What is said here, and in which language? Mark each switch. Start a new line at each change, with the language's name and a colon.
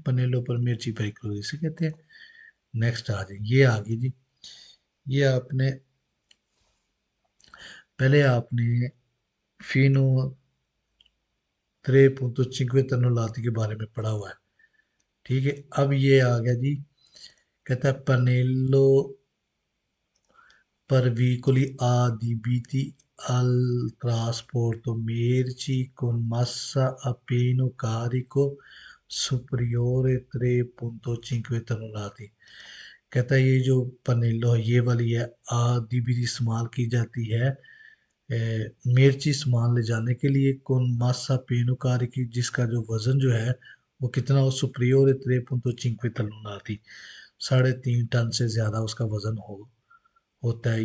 Hindi: पनेलो पर मेर्ची पेरिक्लोजो इसे कहते हैं। नेक्स्ट आ जाए, ये आ गई जी। ये आपने पहले आपने फीनो 3.5 के बारे में पढ़ा हुआ है। ठीक है। अब ये आ गया जी। कहता है
Italian: पनेलो per veicoli adibiti al trasporto merci con massa a pieno carico superiore 3.5 tonnellati।
Hindi: कहता है ये जो पनेलो है, ये वाली है, आदि इस्तेमाल की जाती है मिर्ची सामान ले जाने के लिए, कौन मासा पेनो कार की, जिसका जो वजन जो है वो कितना हो? सुप्रियोर 3.5 तन्नूनाती, 3.5 टन से ज्यादा उसका वजन होता है।